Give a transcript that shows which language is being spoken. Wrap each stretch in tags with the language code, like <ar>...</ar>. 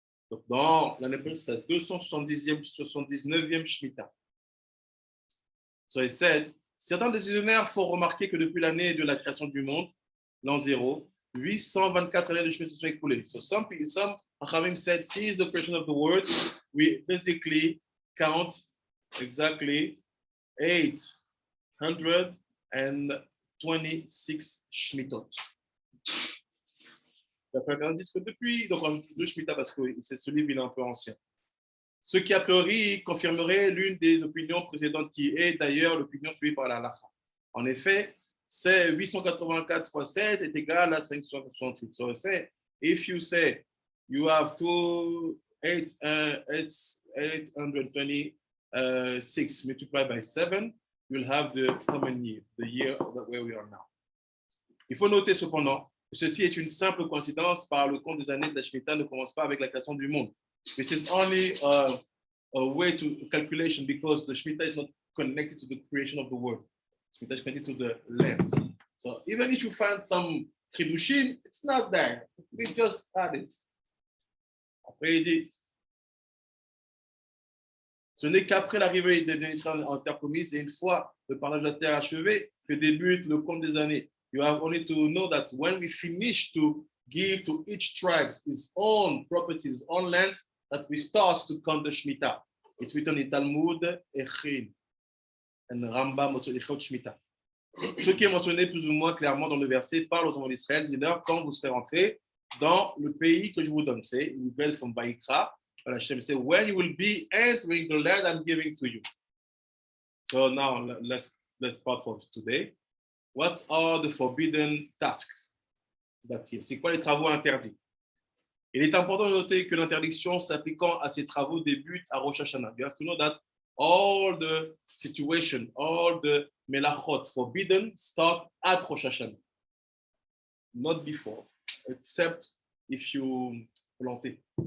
<fr>Donc dans l'année prochaine, c'est la 279e Shemitah.</fr> <en>So he said,</en> <fr>certains décisionnaires font remarquer que depuis l'année de la création du monde, l'an 0, 824 années de Shemitah se sont écoulées.</fr> <en>So some having said, since the creation of the world, we basically count exactly 826 Shmitot.</en> <fr>On dit que depuis, donc on rajoute 2 Shemitah parce que ce livre il est un peu ancien. Ce qui a priori confirmerait l'une des opinions précédentes qui est d'ailleurs l'opinion suivie par la Halakha. En effet, c'est 884 fois 7 est égal à 568.</fr> <en>So say, if you say you have 826 multiplied by 7, you'll have the common year, the year where we are now.</en> <fr>Il faut noter cependant que ceci est une simple coïncidence par le compte des années de la Shemitah ne commence pas avec la création du monde.</fr> <en>This is only a way to calculation because the Shemitah is not connected to the creation of the world. Shemitah is connected to the land. So even if you find some Chidushim, it's not there. We just had it.</en> <fr>Après, il dit, Ce n'est qu'après l'arrivée des Israéliens en terre promise et une fois le partage de la terre achevé que débute le compte des années.</fr> <en>You have only to know that when we finish to give to each tribe his own property, his own land, that we start to count the Shemitah. It's written in Talmud, Echin, and Rambam, Echot Shemitah.</en> <fr>Ce qui est mentionné plus ou moins clairement dans le verset parle aux enfants d'Israël, dis-leur quand vous serez rentrés dans le pays que je vous donne. C'est une nouvelle from Baïkra.</fr> <en>Hashem say, when you will be entering the land I'm giving to you. So now let's start for today. What are the forbidden tasks?</en> <fr>C'est quoi les travaux interdits? Il est important de noter que l'interdiction s'appliquant à ces travaux débute à Rosh Hashanah.</fr> <en>You have to know that all the situation, all the melachot forbidden start at Rosh Hashanah. Not before, except if you plant it.</en>